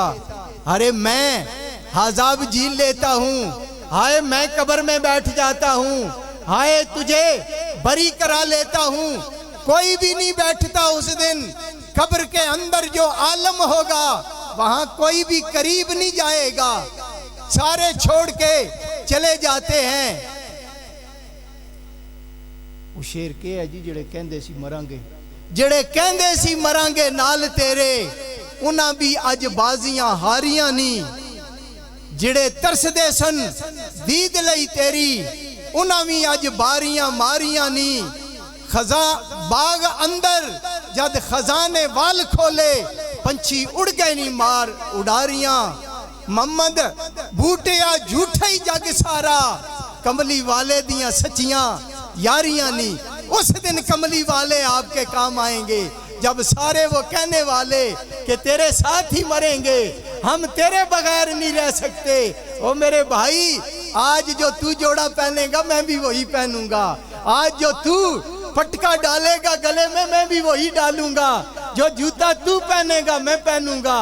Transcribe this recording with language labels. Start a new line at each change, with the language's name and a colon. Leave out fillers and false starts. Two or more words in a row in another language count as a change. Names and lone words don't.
Urdu: ارے میں عذاب جھیل لیتا ہوں، ہائے میں قبر میں بیٹھ جاتا ہوں، ہائے تجھے بری کرا لیتا ہوں، کوئی بھی نہیں بیٹھتا اس دن۔ قبر کے اندر جو عالم ہوگا وہاں کوئی بھی قریب نہیں جائے گا، سارے چھوڑ کے چلے جاتے ہیں۔
Punjabi: وہ شیر کے ہے جی جڑے کہندے سی مرانگے، جڑے کہندے سی مرانگے نال تیرے، انہاں بھی اج بازیاں ہاریاں نہیں، جڑے ترس دے سن دید لئی تیری، انہاں بھی اج باریاں ماریاں نہیں۔ باغ اندر جد خزانے وال کھولے، پنچھی اڑ گئے نہیں مار اڑاریاں۔ محمد بوٹیا جھوٹے ہی جگ سارا، کملی والے دیاں سچیاں یاریاں نہیں۔
Urdu: اس دن کملی والے آپ کے کام آئیں گے، جب سارے وہ کہنے والے کہ تیرے ساتھ ہی مریں گے، ہم تیرے بغیر نہیں رہ سکتے۔ او میرے بھائی، آج جو تو جوڑا پہنے گا میں بھی وہی پہنوں گا، آج جو تو پٹکا ڈالے گا گلے میں بھی وہی ڈالوں گا، جو جوتا تو پہنے گا میں پہنوں گا۔